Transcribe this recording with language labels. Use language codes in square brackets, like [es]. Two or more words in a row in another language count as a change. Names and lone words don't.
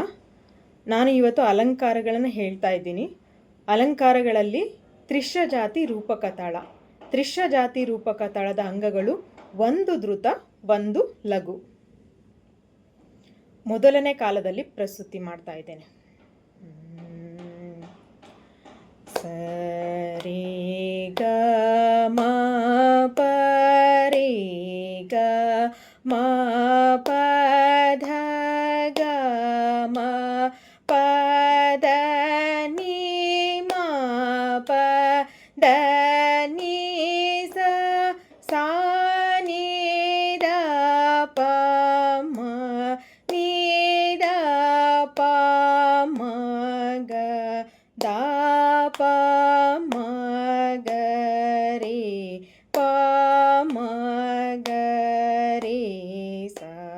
[kn] ನಾನು ಇವತ್ತು ಅಲಂಕಾರಗಳನ್ನು ಹೇಳ್ತಾ ಇದ್ದೀನಿ. ಅಲಂಕಾರಗಳಲ್ಲಿ ತ್ರಿಶ್ಯ ಜಾತಿ ರೂಪಕ ತಾಳ. ತ್ರಿಶ್ಯ ಜಾತಿ ರೂಪಕ ತಾಳದ ಅಂಗಗಳು 1 ಧೃತ 1 ಲಘು. ಮೊದಲನೇ ಕಾಲದಲ್ಲಿ ಪ್ರಸ್ತುತಿ ಮಾಡ್ತಾ ಇದ್ದೇನೆ. ಸರಿ ಗ ಮ ಪ ರಿ ಗ ಮ ಪ ಧ ಗ ಮ ಪ ದ ni ಮ ಪ ದ ni ಸ ಸಾ ni ದ ಪ ಮ ni ದ ಪ ಮ ಗ ದ ಪ ಮ ಗ ರೆ ಪ ಮ ಗ ರೆ ಸ.